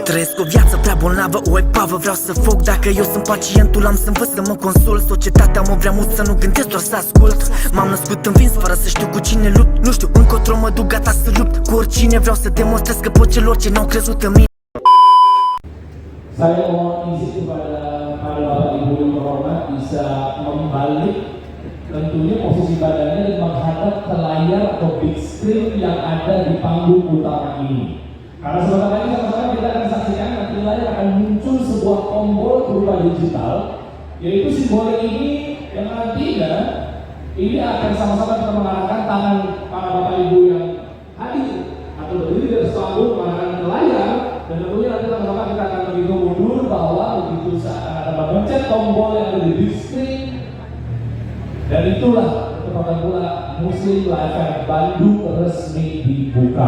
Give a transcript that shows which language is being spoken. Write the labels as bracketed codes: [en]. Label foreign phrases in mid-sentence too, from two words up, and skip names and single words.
[ro] Trăiesc o viață prea bolnavă, o epavă, vreau să fug. Dacă eu sunt pacientul, am să învăț să mă consult. Societatea mă vrea mult să nu gândesc, doar să ascult. M-am născut învins fără să știu cu cine lupt. Nu știu încotro mă duc, gata să lupt cu oricine. Vreau să demonstrez că pot celor ce n-au crezut în mine. [id] Saya mohon izin kepada para bapak ibu yang terhormat bisa membalik tentunya posisi badannya dan menghadap ke layar atau [en] big screen [id] yang ada di panggung utama ini. Karena sebentar lagi sama-sama kita akan saksikan nanti layar akan muncul sebuah tombol berupa digital, yaitu simbolik ini yang nantinya ini akan sama-sama kita mengarahkan tangan para bapak ibu yang hadir atau berdiri di atas panggung mengarahkan ke layar, dan tentunya nanti sama-sama kita akan menghitung mundur bahwa begitu saat akan memencet tombol yang ada di [en] big screen, [id] dan itulah ketepatan pula Muslim Live Bandung resmi dibuka.